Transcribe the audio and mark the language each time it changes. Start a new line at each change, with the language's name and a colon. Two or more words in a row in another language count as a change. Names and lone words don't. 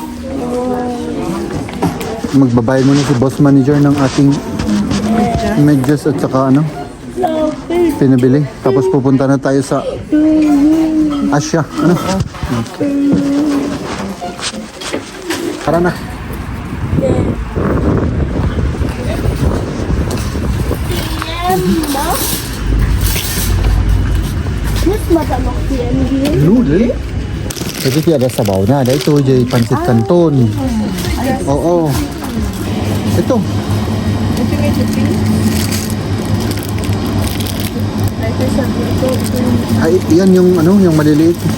Filipino: Magbabayad muna si
English: boss manager
Filipino: ng ating medyas at saka ano, pinabili. Tapos pupunta na tayo sa Asia. Ano? Okay. Tara na.
German: Muss man da noch gehen?
Filipino: Noodle? Kasi tiada sabaw na. Dahil ito, jay pansit canton. Oo. Ito. Ay, yan yung ano, yung maliliit.